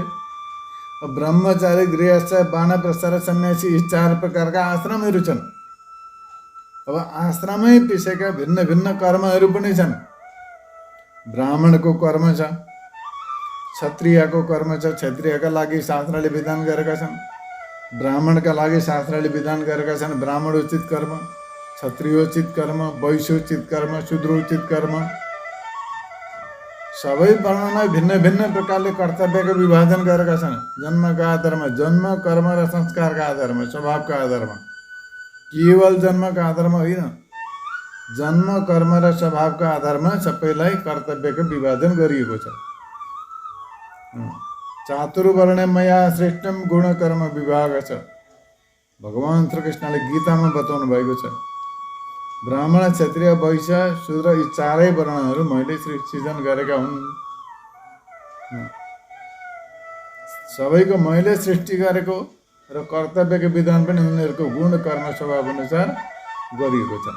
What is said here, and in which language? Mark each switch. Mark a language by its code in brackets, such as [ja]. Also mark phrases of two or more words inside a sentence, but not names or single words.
[ne] ब्रह्मचारी, गृहस्थ, वानप्रस्थ र सन्यासी, यी 4 प्रकारका आश्रमहरू छन्। अब आश्रमै पिछेका भिन्न भिन्न कर्महरू पनि छन्। ब्राह्मणको कर्म छ, क्षत्रियको कर्म छ, क्षत्रियका लागि शास्त्रले विधान गरेका छन्। ब्राह्मणका लागि शास्त्रले विधान गरेका छन् ब्राह्मणोचित कर्म, क्षत्रियोचित कर्म, वैश्योचित कर्म, शूद्रोचित कर्म। सबै वर्णलाई भिन्न भिन्न प्रकारले कर्तव्यको विभाजन गरेका छन्। जन्मका आधारमा, जन्म, कर्म र संस्कारका आधारमा, स्वभावका आधारमा, केवल जन्मका आधारमा होइन, जन्म, कर्म र स्वभावका आधारमा सबैलाई कर्तव्यको विभाजन गरिएको छ। [sa] चातुर्वर्ण्य मया श्रेष्ठम गुण कर्म विभाग छ। [ne] भगवान श्रीकृष्णले गीतामा बताउनु भएको छ। ब्राह्मण, क्षत्रिय, वैश्य, शूद्र यी 4 वर्णहरू मैले सृजन गरेका हुन्। सबैको मैले सृष्टि गरेको र कर्तव्यको विधान पनि उनीहरूको गुण कर्म स्वभाव अनुसार गरिएको छ।